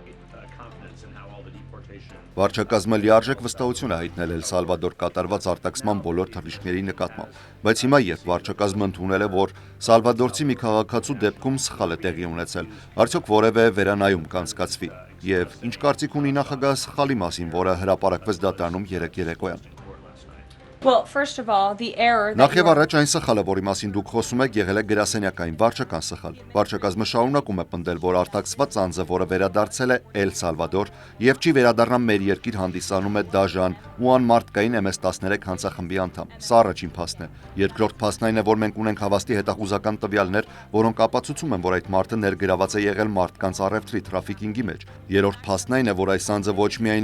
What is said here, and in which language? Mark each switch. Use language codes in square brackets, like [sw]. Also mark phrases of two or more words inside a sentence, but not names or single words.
[hy] Վարչակազմը լիարժեք վստահություն է հայտնել Էլ Սալվադոր կատարված արտաքսման բոլոր թռիչքների նկատմամբ, բայց հիմա, երբ վարչակազմը ընդունել է, որ սալվադորցի մի քաղաքացու դեպքում սխալ է տեղի ունեցել, արդյոք որևէ վերանայում կանցկացվի, և ինչ կարծիք ունի նախագահը սխալի մասին, որը հրապարակվեց դատարանում երեկ երեկոյան։ [en] Well, first of all, the error [hy] Նախ եւ առաջ այն սխալը, որի մասին դուք խոսում եք, եղել է գրասենյակային վարչական սխալ։ Վարչակազմը շարունակում է պնդել, որ արտաքսված անձը, որը վերադարձել է Էլ Սալվադոր եւ չի վերադառնա մեր երկիր, հանդիսանում է դաժան ու անմարդկային MS-13 հանցախմբի անդամ։ Սա առաջին փաստն է։ Երկրորդ փաստն այն է, որ մենք ունենք հավաստի հետախուզական տվյալներ, որոնք ապացուցում են, որ այդ մարդը ներգրաված է եղել մարդկանց առևտրի թրաֆիքինգի մեջ։ Երրորդ փաստն այն է, որ այս անձը ոչ միայն